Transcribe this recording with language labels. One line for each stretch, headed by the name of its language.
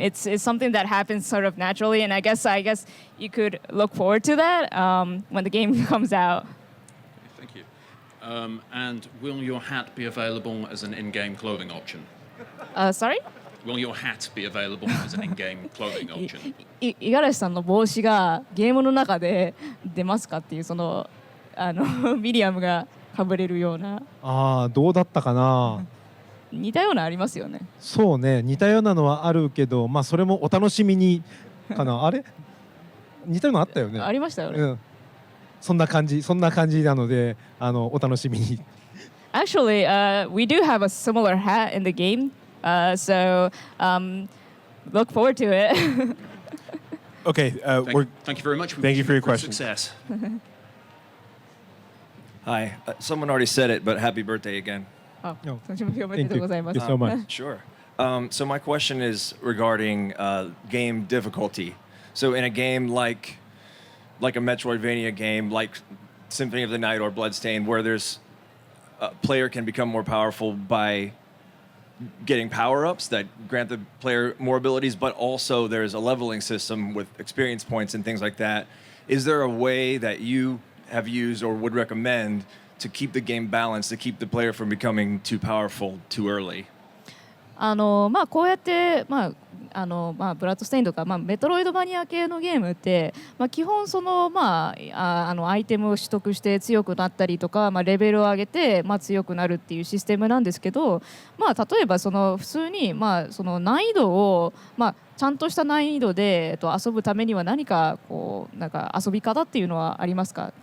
English: It's something that happens sort of naturally, and I guess you could look forward to that when the game comes out. Thank you. And will your hat be available as an in-game clothing option? Sorry? Will your hat be available as an in-game clothing option?
Japanese: 五十嵐さんの帽子がゲームの中で出ますかっていうそのミリアムがかぶれるような。どうだったかな。似たようなありますよね。そうね、似たようなのはあるけど、まあそれもお楽しみにかな。あれ？似たようなあったよね。ありましたよね。そんな感じなので、お楽しみに。
English: Actually, we do have a similar hat in the game, so look forward to it. Okay, thank you very much. Thank you for your question. Success. Hi. Someone already said it, but happy birthday again. Oh, No.
Japanese: おめでとうございます。
English: Thank you so much. Sure. So my question is regarding game difficulty. So in a game like a Metroidvania game, like Symphony of the Night or Bloodstained, where there's a player can become more powerful by getting power-ups that grant the player more abilities, but also there's a leveling system with experience points and things like that. Is there a way that you have used or would recommend to keep the game balanced, to keep the player from becoming too powerful too early?
Japanese: こうやって、ブラッドステインとか、メトロイドバニア系のゲームって、基本その、アイテムを取得して強くなったりとか、レベルを上げて、強くなるっていうシステムなんですけど、例えばその普通に、その難易度を、ちゃんとした難易度で、遊ぶためには何かこうなんか遊び方っていうのはありますか？